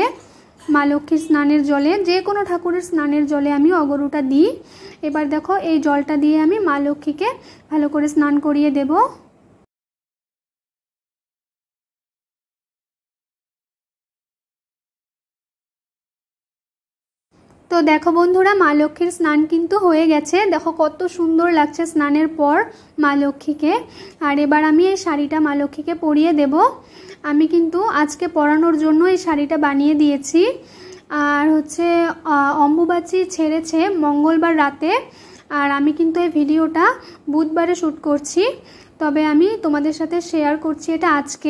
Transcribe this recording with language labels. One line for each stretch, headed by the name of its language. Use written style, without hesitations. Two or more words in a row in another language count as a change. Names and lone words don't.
Bangla: মা লক্ষ্মীর স্নানের জলে, যে কোনো ঠাকুরের স্নানের জলে আমি অগরুটা দিই। এবার দেখো এই জলটা দিয়ে আমি মা লক্ষ্মীকে ভালো করে স্নান করিয়ে দেব। তো দেখো বন্ধুরা মা লক্ষ্মীর স্নান কিন্তু হয়ে গেছে। দেখো কত সুন্দর লাগছে স্নানের পর মা লক্ষ্মীকে। আর এবার আমি এই শাড়িটা মা লক্ষ্মীকে পরিয়ে দেব। আমি কিন্তু আজকে পরানোর জন্য এই শাড়িটা বানিয়ে দিয়েছি। আর হচ্ছে অম্বুবাচী ছেড়েছে মঙ্গলবার রাতে, আর আমি কিন্তু এই ভিডিওটা বুধবারে শ্যুট করছি, তবে আমি তোমাদের সাথে শেয়ার করছি এটা আজকে।